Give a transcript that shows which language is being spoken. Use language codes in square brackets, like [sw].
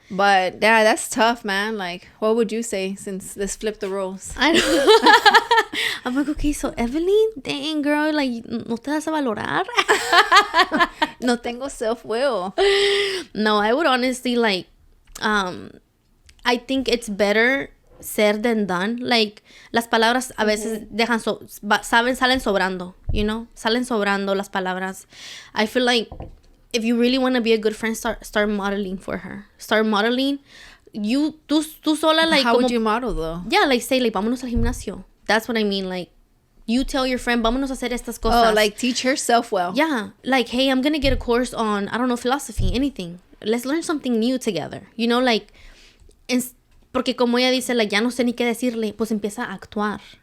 [en] But yeah, that's tough, man. Like, what would you say since let's flip the roles? I know. I'm like, okay, so Evelyn, dang girl, like, [es] no te das a valorar. No tengo self-will. [en] No, I would honestly like, I think it's better ser than done. [es] Like, las palabras a veces salen sobrando, you know? Salen sobrando las palabras. [en] I feel like if you really want to be a good friend, start modeling for her. Start modeling. [es] Tú sola, [en] like... How would you model, though? Yeah, like, say, like, [es] vámonos al gimnasio. [en] That's what I mean. Like, you tell your friend, [es] vámonos a hacer estas cosas. [en] Oh, like, teach herself well. Yeah. Like, hey, I'm going to get a course on, I don't know, philosophy, anything. Let's learn something new together. You know, like... [es] Porque como ella dice, like, ya no sé ni qué decirle, pues empieza a actuar.